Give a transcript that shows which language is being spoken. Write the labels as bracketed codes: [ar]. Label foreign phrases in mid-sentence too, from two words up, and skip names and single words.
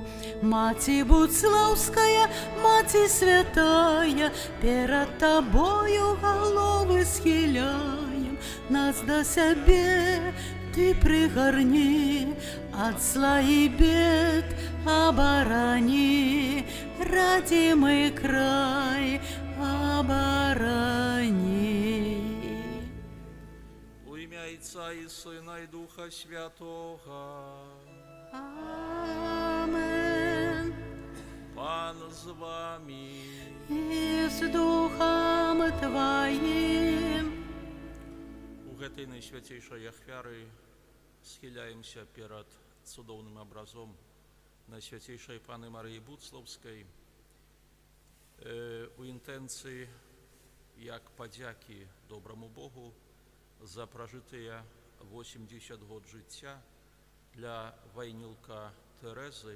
[be] Маці Буцлаўская, Маці святая, перад Табою галовы схіляем, нас да сябе Ты прыгарні, ад зла і бед абарані, радзімы край абарані. [uk] У ім'я Отця і Сина і Духа Святого. Амен. Пан з вами. І з Духом Твоим. [be] У гэтай найсвяцейшай ахвяры схіляемся перад цудоўным абразом Найсвяцейшай Паны Марыі Буцлаўскай у інтэнцыі як падзякі добраму Богу за пражытыя 80 год жыцця для вайнілка Тэрэзы.